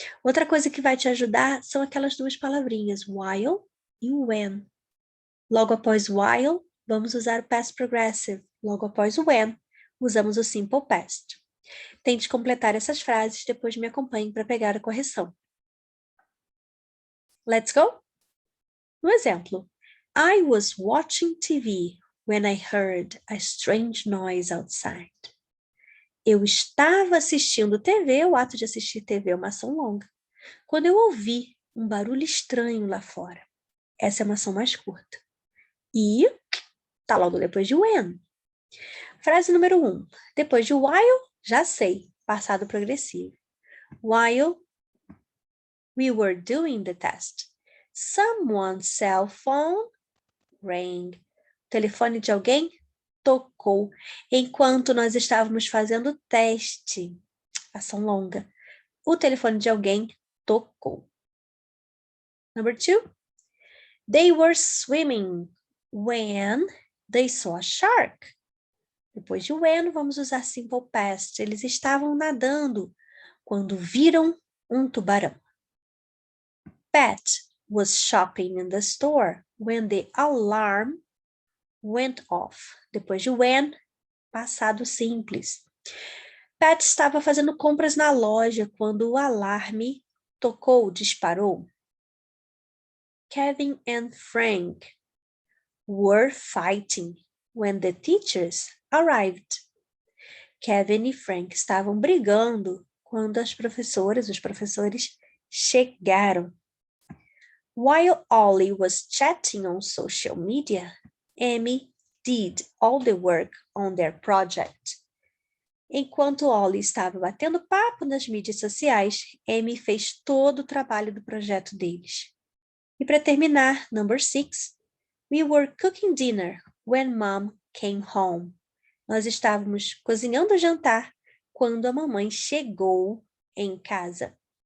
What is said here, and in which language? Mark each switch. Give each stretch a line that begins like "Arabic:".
Portuguese: Outra coisa que vai te ajudar são aquelas duas palavrinhas, while e when. Logo após while, vamos usar o past progressive. Logo após o when, usamos o simple past. Tente completar essas frases, depois me acompanhe para pegar a correção.
English: Let's go?
Portuguese: No exemplo,
English: I was watching TV when I heard a strange noise outside.
Portuguese: Eu estava assistindo TV, o ato de assistir TV é uma ação longa. Quando eu ouvi um barulho estranho lá fora, essa é uma ação mais curta. E tá logo depois de when. Frase número 1. Depois de while, já sei, passado progressivo.
English: While we were doing the test, someone's cell phone rang.
Portuguese: O telefone de alguém tocou enquanto nós estávamos fazendo o teste. Ação longa. O telefone de alguém tocou.
English: Number 2. They were swimming when they saw a shark.
Portuguese: Depois de when, vamos usar simple past. Eles estavam nadando quando viram um tubarão.
English: Pat was shopping in the store when the alarm went off.
Portuguese: Depois de when, passado simples. Pat estava fazendo compras na loja quando o alarme disparou.
English: Kevin and Frank were fighting when the teachers arrived.
Portuguese: Kevin e Frank estavam brigando quando os professores chegaram.
English: While Ollie was chatting on social media, Amy did all the work on their project.
Portuguese: Enquanto Ollie estava batendo papo nas mídias sociais, Amy fez todo o trabalho do projeto deles. E para terminar,
English: number 6, we were cooking dinner when Mom came home.
Portuguese: Nós estávamos cozinhando o jantar quando a mamãe chegou em casa.